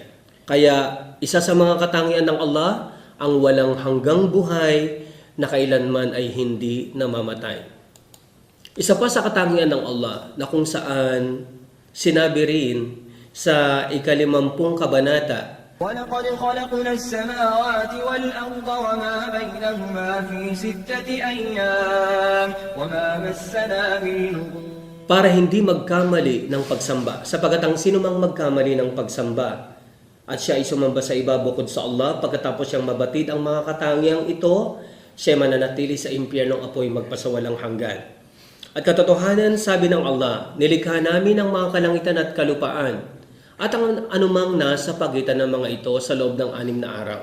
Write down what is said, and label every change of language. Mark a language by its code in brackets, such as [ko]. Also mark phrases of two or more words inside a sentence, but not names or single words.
[tl] Kaya isa sa mga katangian ng Allah, ang walang hanggang buhay na kailanman ay hindi namamatay. Isa pa sa katangian ng Allah na kung saan sinabi rin sa 50 kabanata, [ar] ولقد خلقنا السماوات والأرض وما بينهما في 6 أيام وما مسنا من لغوب. [tl] para hindi magkamali ng pagsamba, sapagat ang sinumang magkamali ng pagsamba at siya ay sumamba sa iba bukod sa Allah, pagkatapos siyang mabatid ang mga katangiang ito, siya mananatili sa impyernong apoy magpasawalang hanggan. At katotohanan, sabi ng Allah, nilikha namin ang mga kalangitan at kalupaan at ang anumang nasa pagitan ng mga ito sa loob ng 6 na araw.